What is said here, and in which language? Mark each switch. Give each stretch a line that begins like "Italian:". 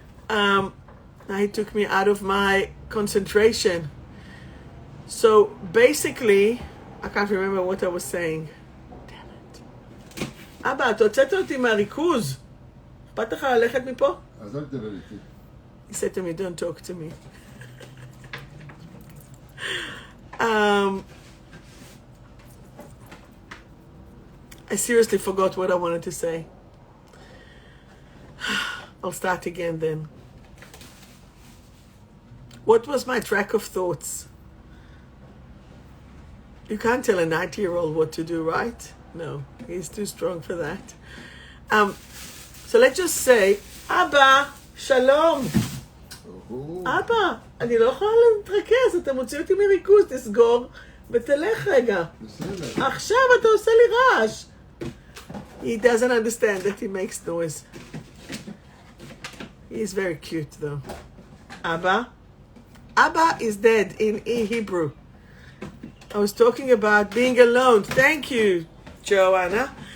English: Now he took me out of my concentration. So basically, I can't remember what I was saying. Damn it.
Hebrew: אבא, אתה הוצאת אותי מהריכוז. אכפת לך ללכת מפה? אז אל תדבר איתי.
English: He said to me, don't talk to me. I seriously forgot what I wanted to say. I'll start again then. What was my track of thoughts? You can't tell a 90-year-old what to do, right? No, he's too strong for that. So let's just say,
Hebrew: אבא, שלום. אבא, אני לא יכולה להתרכז, אתה מוציא אותי מריכוז, תסגור ותלך רגע. עכשיו אתה עושה לי רעש.
English: He doesn't understand that he makes noise. He's very cute though. Abba? Abba is dead in Hebrew. I was talking about being alone. Thank you, Joanna.